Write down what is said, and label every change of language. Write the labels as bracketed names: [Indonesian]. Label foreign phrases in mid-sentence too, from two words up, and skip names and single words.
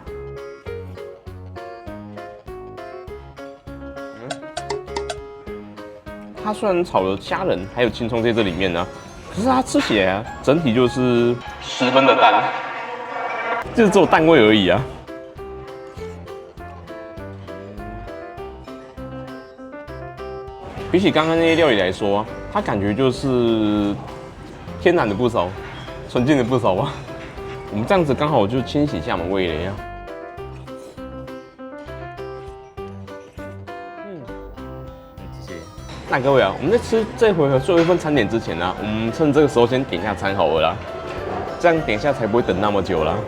[Chinese] 它雖然炒了蝦仁還有青蔥在這裡面呢、啊，可是它吃起來啊，整體就是十分的淡，就是只有淡味而已啊。比起剛剛那些料理來說、啊，它感覺就是天然的不少，純淨的不少啊。我們這樣子剛好就清洗一下我們味蕾啊。謝謝。那各位啊，我們在吃這回合最後一份餐點之前呢、啊，我們趁這個時候先點一下餐好了啦，這樣點一下才不會等那麼久啦。